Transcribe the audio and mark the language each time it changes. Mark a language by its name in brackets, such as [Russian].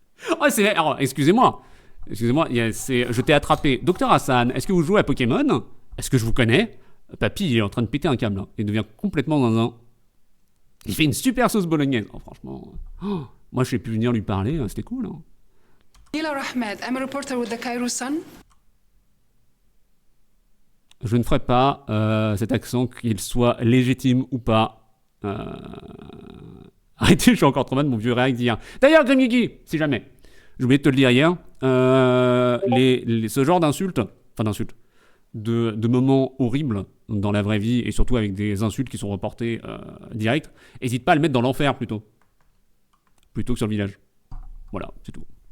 [French] Oh, alors, excusez-moi, je t'ai attrapé. Docteur Hassan, est-ce que vous jouez à Pokémon? Est-ce que je vous connais? Papy, il est en train de péter un câble. Hein. Il devient complètement zinzin. Il fait une super sauce bolognaise. Oh, franchement. Oh, moi, je n'ai pu venir lui parler. C'était cool. Hein. [English] Nila Ahmed, I'm a reporter with the Cairo Sun. [French] Je ne ferai pas cet accent, qu'il soit légitime ou pas. Arrêtez, je suis encore trop mal de mon vieux réact d'hier. D'ailleurs, Grimgigi, si jamais, j'ai oublié de te le dire hier, ce genre d'insultes, de moments horribles dans la vraie vie, et surtout avec des insultes qui sont reportées direct, n'hésite pas à le mettre dans l'enfer plutôt que sur le village. Voilà, c'est tout.